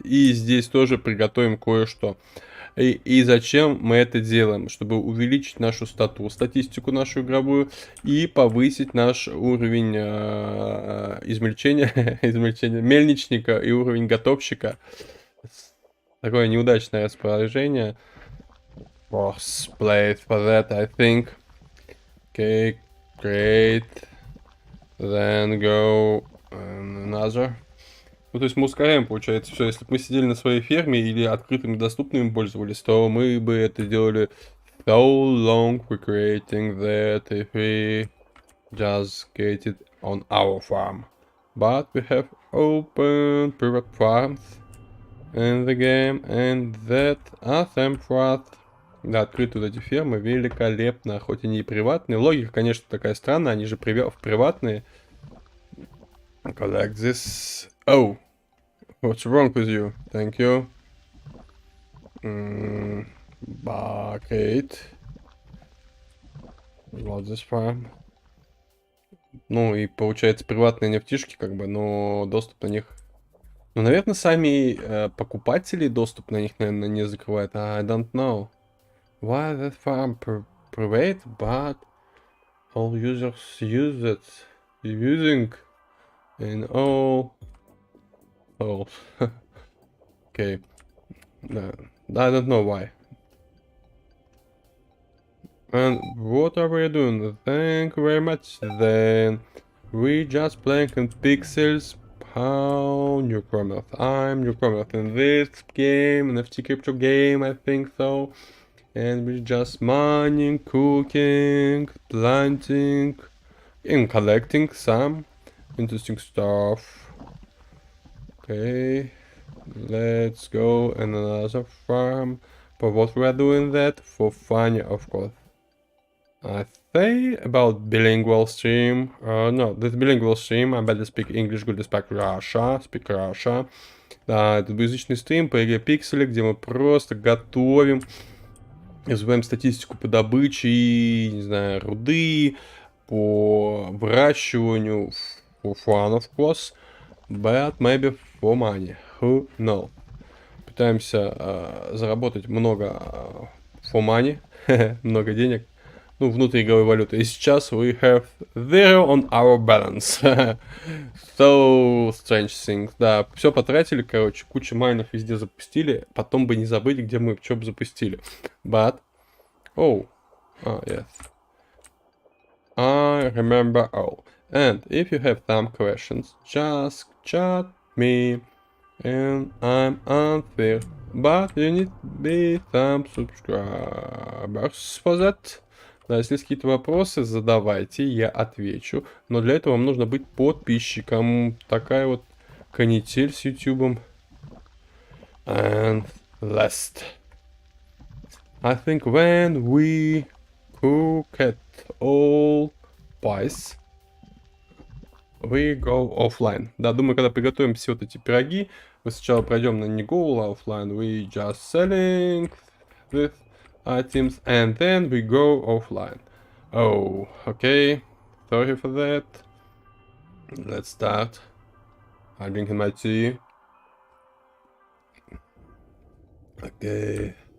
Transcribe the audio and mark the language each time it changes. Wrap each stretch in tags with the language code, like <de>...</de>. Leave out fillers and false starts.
<ru>И здесь тоже приготовим кое-что. И зачем мы это делаем? Чтобы увеличить нашу статистику нашу игровую и повысить наш уровень измельчения, мельничника и уровень готовщика. Такое неудачное расположение.</ru> <en>Boss plate for that, I think. Okay, great. Then go another.</en> <ru>Ну, то есть мы ускоряем, получается, все. Если бы мы сидели на своей ферме или открытыми доступными пользовались, то мы бы это делали</ru> <en>so long recreating that if we just get it on our farm. But we have open private farms in the game, and that awesome for us.</en> <ru>Да, открытые вот эти фермы великолепно, хоть и не приватные. Логика, конечно, такая странная, они же приватные.</ru> <en>Collect this. Oh, what's wrong with you? Thank you. Bucket.</en> <ru>Вот</ru> <en>this farm.</en> <ru>Ну и получается приватные нефтишки, как бы, но доступ на них. Ну, наверное, сами покупатели доступ на них, наверное, не закрывают.</ru> <en>I don't know. Why that farm private, but all users use it. Using in all. Oh. Okay. No, I don't know why. And what are we doing? Thank you very much. Then we just playing in pixels. How Newcomers? I'm Newcomers in this game, NFT crypto game, I think so. And we're just mining, cooking, planting, and collecting some interesting stuff. Okay, let's go in another farm. For what we are doing that? For fun, of course. I say about bilingual stream. No, this bilingual stream. I better speak English, good speak Russia.</en> <ru>Да, это двуязычный стрим по игре Пиксели, где мы просто готовим, изучаем статистику по добыче, не знаю, руды, по выращиванию,</ru> <en>for fun, of course, but maybe for money, who knows.</en> <ru>Пытаемся заработать много</ru> <en>for money,</en> <ru>много денег, ну, внутриигровой валюты. И сейчас</ru> <en>we have zero on our balance. So strange things.</en> <ru>Да, все потратили, короче, кучу майнов везде запустили, потом бы не забыть, где мы что бы запустили.</ru> <en>But, oh, yes. I remember all. And if you have some questions, just chat me and I'm answer. But you need be some subscribers for that.</en> <ru>Да, если есть какие-то вопросы, задавайте, я отвечу. Но для этого вам нужно быть подписчиком. Такая вот канитель с YouTube.</ru> <en>And last. I think when we cook at all pies, we go offline.</en> <ru>Да, думаю, когда приготовим все вот эти пироги, мы сначала пройдем на не</ru> <en>go offline, we just selling this items, and then we go offline. Oh, okay. Sorry for that. Let's start. I'm drinking my tea. Okay.</en>